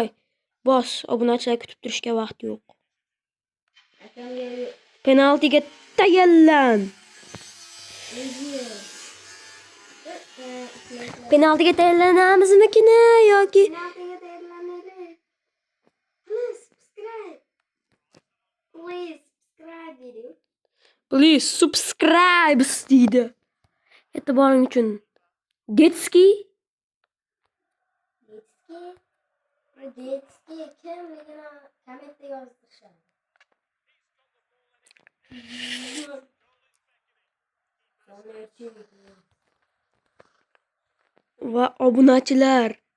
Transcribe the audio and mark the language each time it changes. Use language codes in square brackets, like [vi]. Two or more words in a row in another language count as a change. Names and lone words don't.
[uz] Bos, obunachilar kutib turishga vaqt yo'q. akamga Penaltiga tayyorlan. Penaltiga tayyorlanamizmi yoki penaltiga tayyorlanadi. [en] Please subscribe dedi. please subscribe [uz] deydi. E'tiboring uchun. Detski kimligini kommentda yozdirishadi. va obunachilar.